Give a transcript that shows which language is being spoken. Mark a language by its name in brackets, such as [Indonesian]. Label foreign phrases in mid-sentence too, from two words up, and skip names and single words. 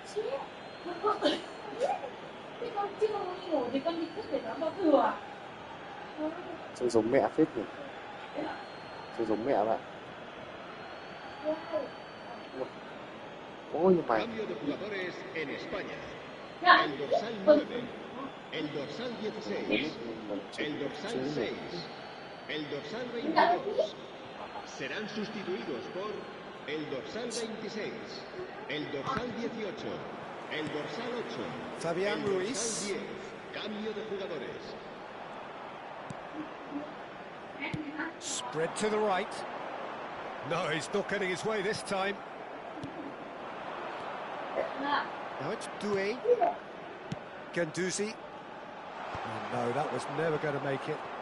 [Vietnamese] Trông giống mẹ phết nhỉ. Trông giống mẹ bạn. Ôi mày. [Spanish] Cambio de jugadores en España. El dorsal 9, el dorsal 16, el dorsal 6, el dorsal 22 serán sustituidos por el dorsal 26, el dorsal 18, el dorsal 8, Fabián el Ruiz. dorsal 10. Cambio de jugadores. [English] Spread to the right. No, he's not getting his way this time. Now it's Doué. Guendouzi. Oh, no, that was never going to make it.